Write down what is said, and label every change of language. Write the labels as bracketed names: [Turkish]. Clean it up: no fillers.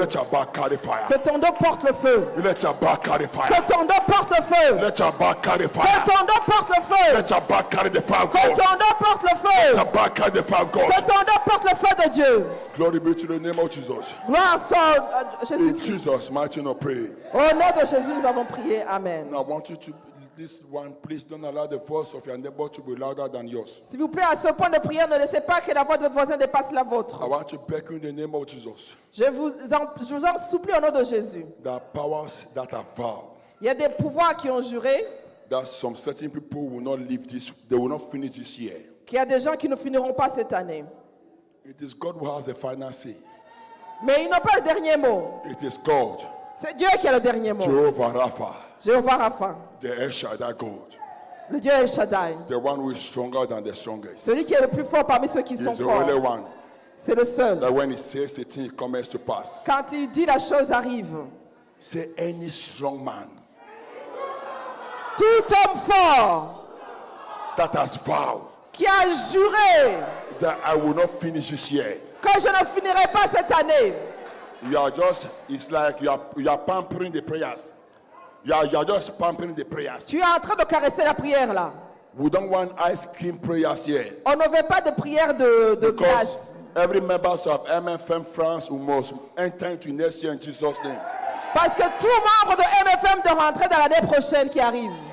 [English] Let your back carry fire. [French] Que ton dos porte le feu. [English] Let your back carry [French] Que [English] fire. [French] ton dos porte le feu. [English] Let your back carry [French] Que [English] fire. [French] ton dos porte le feu. [English] Let your back carry the fire of [French] Que [English] God. [French] ton dos porte le [English] Let [French] feu. [English] your back carry the fire of [French] Que [English] God. [French] ton dos porte le feu de Dieu. [English] Glory be to the name of Jesus. [French] Gloire soit à [English] In [French] Jésus-Christ. [English] Jesus' mighty name, pray. [French] Au nom de Jésus, nous avons prié. [English] Amen. Now I want you to, this one, please don't allow the voice of your neighbor to be louder than yours. [French] S'il vous plaît, à ce point de prière, ne laissez pas que la voix de votre voisin dépasse la vôtre. [English] I want to beg you in the name of Jesus. [French] Je vous en supplie au nom de Jésus. [English] There are powers that are vowed [French] Il y a des pouvoirs qui ont juré [English] that some certain people will not live this, they will not finish this year. [French] qu'il y a des gens qui ne finiront pas cette année. [English] It is God who has the final say. [French] Mais ils n'ont pas le dernier mot. [English] It is God, [French] C'est Dieu qui a le dernier mot. [English] Jehovah Rapha, [French] Jéhovah Rapha, [English] the El Shaddai God, [French] le Dieu El Shaddai. [English] the one who is stronger than the strongest. [French] Celui qui est le plus fort parmi ceux qui sont [English] He's the only [French] forts. [English] one [French] C'est le seul. [English] that when he says the thing, it comes to pass. [French] Quand il dit, la chose arrive. [English] Say any strong man [French] Tout homme fort [English] that has vowed [French] qui a juré [English] that I will not finish this year. [French] que je ne finirai pas cette année. [English] It's like you are pampering the prayers. You are just pampering the prayers. [French] Tu es en train de caresser la prière là. [English] We don't want ice cream prayers here. [French] On ne veut pas de prière de [English] Because [French] glace. [English] every member of MFM France must enter into next year in Jesus' name. [French] Parce que tout membre de MFM doit rentrer dans l'année prochaine qui arrive.